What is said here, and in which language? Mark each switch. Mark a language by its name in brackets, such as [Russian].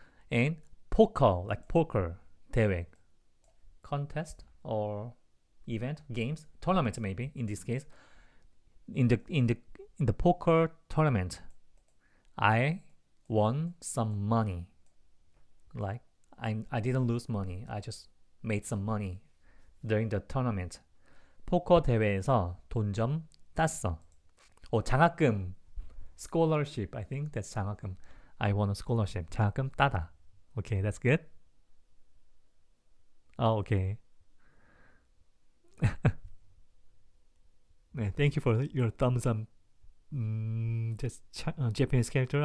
[English] And poker, like poker, 대회, contest or event, games, tournament maybe in this case. In the poker tournament, I won some money. Like I didn't lose money. I just made some money during the tournament. [Korean] 포커 대회에서 돈 좀 땄어. [English] 장학금, scholarship. I think that's 장학금. I won a scholarship. [Korean] 장학금 따다. [English] Okay, that's good. Oh, okay. 네, thank you for your thumbs up. Just Japanese character.